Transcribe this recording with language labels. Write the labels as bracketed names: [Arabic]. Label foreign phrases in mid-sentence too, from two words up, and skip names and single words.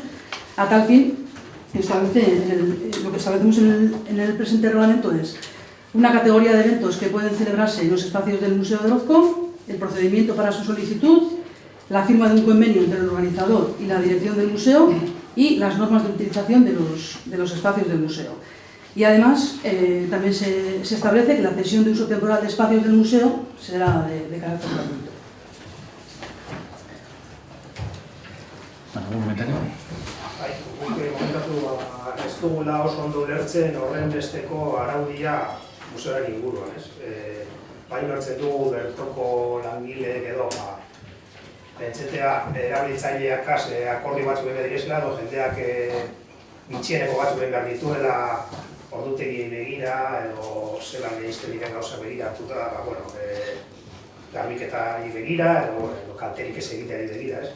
[Spanish] A tal fin, lo que establecemos en el presente reglamento es una categoría de eventos que pueden celebrarse en los espacios del Museo de Orozco, el procedimiento para su solicitud, la firma de un convenio entre el organizador y la dirección del museo y las normas de utilización de los espacios del museo. Y además, también se establece que la cesión de uso temporal de espacios del museo será de carácter gratuito. ¿Algún comentario? [Basque] Komentatu, ez dugula oso ondo ulertzen horren besteko araudia museoaren inguruan, ez? Bai ulertzen dugu bertoko langileek edo pentsetea erabiltzaileak akordi batzuk behar direzela, edo jendeak bitxieneko batzuk behar dituela ordutegi begira, edo zelan egizten diren gauza begira hartuta, garbiketari begira, edo kalterik ez egiteari begira, ez?